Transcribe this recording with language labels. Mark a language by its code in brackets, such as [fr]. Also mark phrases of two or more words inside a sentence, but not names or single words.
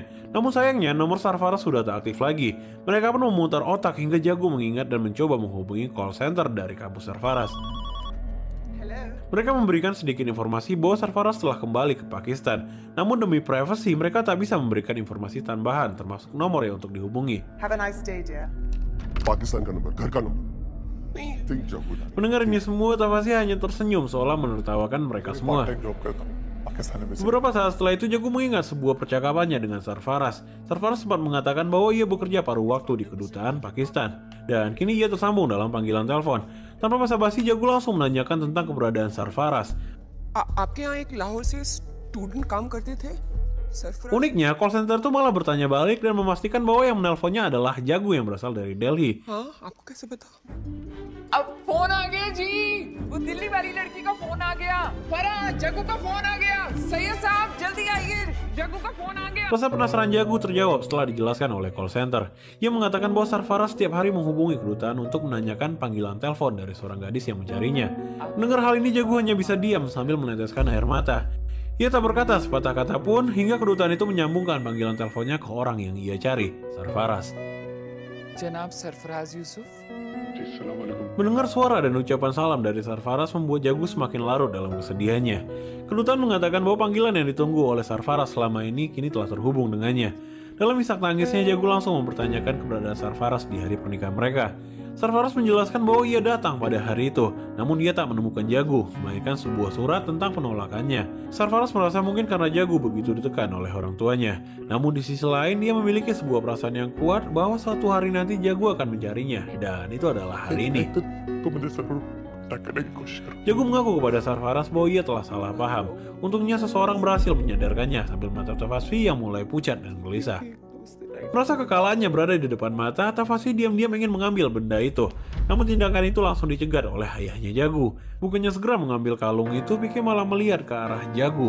[id] Namun sayangnya nomor Sarfaraz sudah tak aktif lagi. Mereka pun memutar otak hingga Jagu mengingat dan mencoba menghubungi [en] call center [id] dari kampus Sarfaraz. Mereka memberikan sedikit informasi bahwa Sarfaraz telah kembali ke Pakistan. Namun demi privasi, mereka tak bisa memberikan informasi tambahan, termasuk nomor yang untuk dihubungi. [en] Have a nice day, dear. [hi] पाकिस्तान का नंबर घर का नंबर think जागू [id] Mendengar ini semua, Takashi hanya tersenyum seolah menertawakan mereka semua. [en] part time job [hi] करता हूँ पाकिस्तान में [id] Beberapa saat setelah itu, Jagu mengingat sebuah percakapannya dengan Sarfaraz. Sarfaraz sempat mengatakan bahwa ia bekerja paruh waktu di kedutaan Pakistan. Dan kini ia tersambung dalam panggilan telepon. Tanpa basa-basi, Jagu langsung menanyakan tentang keberadaan Sarfaraz. [hi] आपके यहाँ एक लाहौर से स्टूडेंट काम करते थे सरफराज? [id] Uniknya, [en] call center [id] itu malah bertanya balik dan memastikan bahwa yang menelponnya adalah Jagu yang berasal dari Delhi. [hi] हाँ, आपको कैसे पता? अब फोन आ गया जी, वो दिल्ली वाली लड़की का फोन आ गया। फरहाद, जग्गू का फोन आ गया। सैयद साहब जल्दी आइए, जग्गू का फोन आ गया। [id] Rasa penasaran Jagu terjawab setelah dijelaskan oleh [en] call center. [id] Ia mengatakan bahwa Sarfaraz setiap hari menghubungi kedutaan untuk menanyakan panggilan telepon dari seorang gadis yang mencarinya. Mendengar hal ini, Jagu hanya bisa diam sambil meneteskan air mata. Ia tak berkata sepatah kata pun hingga kedutaan itu menyambungkan panggilan teleponnya ke orang yang ia cari, Sarfaraz. [hi] जनाब सरफराज यूसुफ। [id] Mendengar suara dan ucapan salam dari Sarfaraz membuat Jagu semakin larut dalam kesedihannya. Kedutaan mengatakan bahwa panggilan yang ditunggu oleh Sarfaraz selama ini kini telah terhubung dengannya. Dalam isak tangisnya, Jagu langsung mempertanyakan keberadaan Sarfaraz di hari pernikahan mereka. Sarfaraz menjelaskan bahwa ia datang pada hari itu, namun ia tak menemukan Jagu, melainkan sebuah surat tentang penolakannya. Sarfaraz merasa mungkin karena Jagu begitu ditekan oleh orang tuanya. Namun di sisi lain, dia memiliki sebuah perasaan yang kuat bahwa suatu hari nanti Jagu akan mencarinya, dan itu adalah hari ini. [hi] तो मुझे जरूर अटैक करने की कोशिश करो [id] Jagu mengaku kepada Sarfaraz bahwa ia telah salah paham. Untungnya seseorang berhasil menyadarkannya sambil menatap Takashi yang mulai pucat dan gelisah. Merasa kekalahannya berada di depan mata, Takashi diam-diam ingin mengambil benda itu. Namun tindakan itu langsung dicegat oleh ayahnya Jagu. Bukannya segera mengambil kalung itu, Pike malah melihat ke arah Jagu.